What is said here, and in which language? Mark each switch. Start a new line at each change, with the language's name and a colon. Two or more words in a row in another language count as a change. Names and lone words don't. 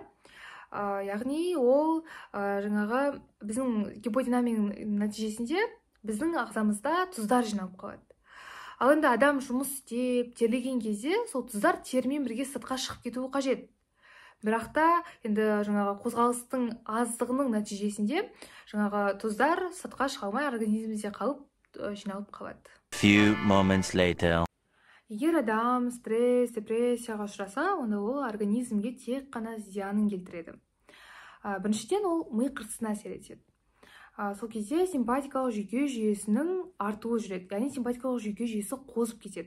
Kazakh: Яғни ол жаңағы біздің гиподинамияның нәтижесінде біздің ағзамызда тұздар жиналып қалады. Ал енді адам жұмыс істеп, терлеген кезде сол тұздар терімен бірге сыртқа шығып кетуі қажет. Бірақ та енді жаңағы қозғалыстың аздығының нәтижесінде жаңағы тұздар сыртқа шыға алмай организмде қалып жиналып қалады.
English: Few moments later.
Kazakh: Егер адам стресс, депрессияға ұшыраса, онда ол организмге тек қана зиянын келтіреді. Біріншіден ол ми қыртысына әсер етеді. Сол кезде симпатикалық жүйке жүйесінің артуы жүреді, яғни симпатикалық жүйке жүйесі қозып кетеді.